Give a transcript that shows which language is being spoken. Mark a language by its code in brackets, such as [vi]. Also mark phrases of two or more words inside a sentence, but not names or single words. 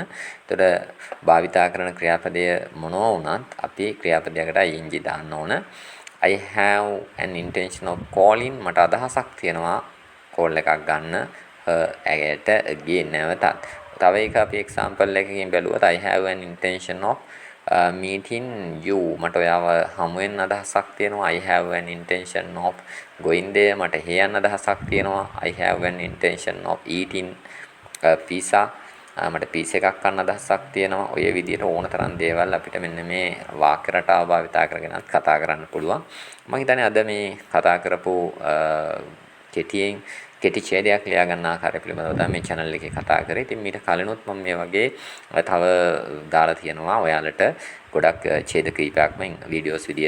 [si] එතකොට භාවිතා කරන ක්‍රියාපදය මොනවා වුණත් අපි ක්‍රියාපදයකට ing දාන්න ඕන. [en] I have an intention of calling [si] මට අදහසක් තියෙනවා call එකක් ගන්න. ඇයට again නැවතත්. තව එක අපි example එකකින් බැලුවොත් [en] I have an intention of meeting you [si] මට ඔයාව හමු වෙන්න අදහසක් තියෙනවා. [en] I have an intention of going there [si] මට හේයන් අදහසක් තියෙනවා. [en] I have an intention of eating pizza [si] මට පීස් එකක් කන්න අදහසක් තියෙනවා. ඔය විදිහට ඕන තරම් දේවල් අපිට මෙන්න මේ වාක්‍ය රටාව භාවිතා කරගෙනත් කතා කරන්න පුළුවන්. මම හිතන්නේ අද මේ කතා කරපු කෙටි ඡේදයක් ලියා ගන්න ආකාරය පිළිබඳව තමයි මේ channel එකේ කතා කරේ. ඉතින් මීට කලිනුත් මම මේ වගේ තව දාලා තියෙනවා ඔයාලට ගොඩක් ඡේද කීපයක්ම වීඩියෝස් විදියට.